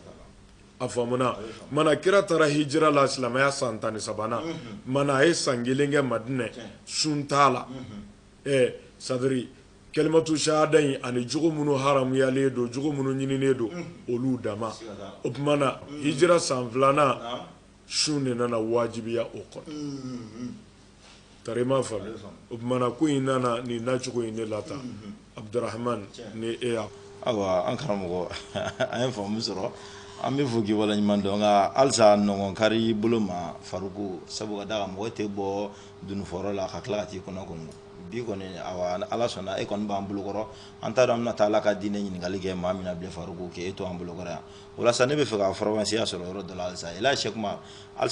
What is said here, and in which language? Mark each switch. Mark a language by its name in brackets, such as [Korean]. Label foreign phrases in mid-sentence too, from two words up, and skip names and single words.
[Bambara] a faamuna mana kira taara hijira la silamɛya san 13nan mana a ye san 1 kɛ madinɛ sun t'a la sadiri [Arabic] كلمة الشهادة [Bambara] in ani jogo minnu haramuyalen don jogo minnu ɲininen don olu dama o tuma na hijira san 2nan sun de nana wajibiya o kɔnɔ tari ma faamu o tuma na ko in nana nin nacogo in de la tan Abdurrahman ni e y'a awa an karamɔgɔ an ye faamu sɔrɔ an bɛ fɔ k'i waleɲuman dɔn nka halisa nɔgɔn kari bolo ma Faruku sabu ka d'a kan mɔgɔ tɛ bɔ dunufɔyɔrɔ la ka tila ka t'i kɔnɔ kɔnɔ bi kɔni awa ala sɔnna e kɔni b'an bolokɔrɔ an t'a dɔn an bɛna taa ala ka diinɛ ɲininkali kɛ maa min na bilen Faruku k'e to an bolokɔrɔ yan o la sisan ne bɛ fɛ ka fɔrɔmansiya sɔrɔ yɔrɔ dɔ la halisa Elhaji Sɛki Umaru halisa